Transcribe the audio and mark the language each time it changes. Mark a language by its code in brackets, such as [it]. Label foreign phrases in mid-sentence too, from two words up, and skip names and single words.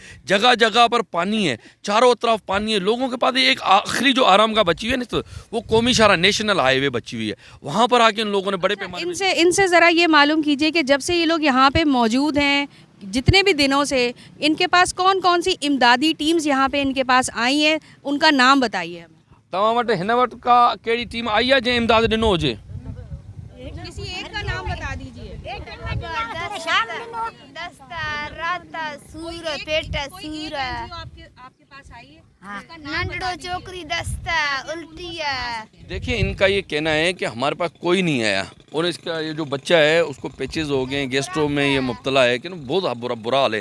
[ur] جگہ جگہ پر پانی ہے، چاروں طرف پانی ہے۔ لوگوں کے پاس ایک آخری جو آرام کا بچی ہوئی ہے نا، تو وہ قومی شاہراہ [en] national highway [ur] بچی ہوئی ہے، وہاں پر آ کے ان لوگوں نے بڑے پیمانے ان سے ذرا یہ معلوم کیجیے کہ جب سے یہ لوگ یہاں پہ موجود ہیں، جتنے بھی دنوں سے، ان کے پاس کون کون سی امدادی ٹیمز یہاں پہ ان کے پاس آئی ہیں، ان کا نام بتائیے ہمیں. [sd] तव्हां वटि हिन वटि का कहिड़ी टीम आई है जंहिं इमदाद ॾिनो हुजे? [ur] کسی ایک کا نام بتا دیجیے۔ آپکے پاس آئی ہے? [sd] नंडो चोकरी दस्ता उल्टी है। [ur] دیکھیے، ان کا یہ کہنا ہے کہ ہمارے پاس کوئی نہیں آیا اور اس کا یہ جو بچہ ہے اس کو پیچش ہو گئے، گیسٹرو میں یہ مبتلا ہے کہ بہت برا حال ہے.